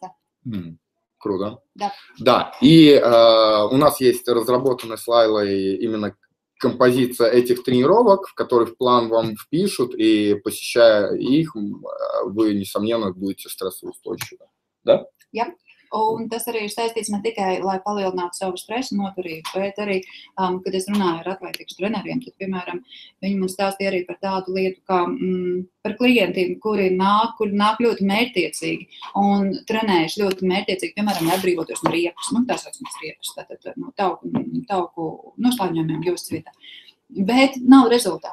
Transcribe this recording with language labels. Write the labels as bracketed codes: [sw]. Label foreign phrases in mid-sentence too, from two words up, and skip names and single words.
[ru] Круто. Да. И у нас есть разработанная с Лайлой именно композиция этих тренировок, в которых план вам впишут, и посещая их, вы, несомненно, будете стрессоустойчивы. Да? Jā. [lv] Un tas arī ir saistīts ne tikai, lai palielinātu savu stresu noturību, bet arī, kad es runāju ar atlētikas treneriem, tad, piemēram, viņi man stāstīja arī par tādu lietu, kā par klientiem, kuri nāk ļoti mērķtiecīgi un trenējuši ļoti mērķtiecīgi, piemēram, atbrīvoties no riepas, tā saucamas riepas, tātad no tauku noslāņojumiem jūsu vietā, bet nav rezultātu.